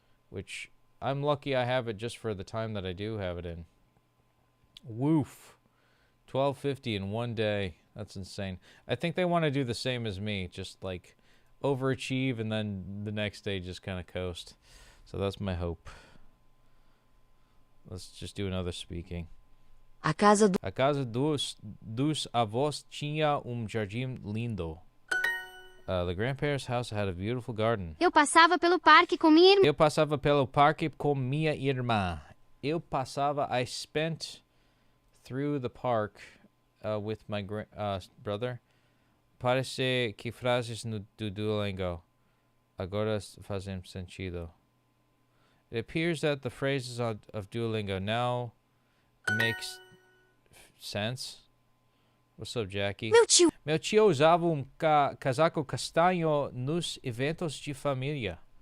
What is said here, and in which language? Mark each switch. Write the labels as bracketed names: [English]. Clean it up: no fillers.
[English] Which, I'm lucky I have it just for the time that I do have it in. Woof. 1250 in one day. That's insane. I think they want to do the same as me. Just like overachieve and then the next day just kind of coast. So that's my hope. Let's just do another speaking. [Portuguese] A casa dos avós tinha jardim lindo. [English] The grandparents' house had a beautiful garden. [Portuguese] Eu passava pelo parque com minha irmã. Eu passava pelo parque com minha irmã. [English] I spent through the park with my brother. [Portuguese] Parece que frases do Duolingo agora fazem sentido. [English] It appears that the phrases of Duolingo now makes sense. What's up, Jackie? [Portuguese] Meu tio usava casaco castanho nos eventos de família.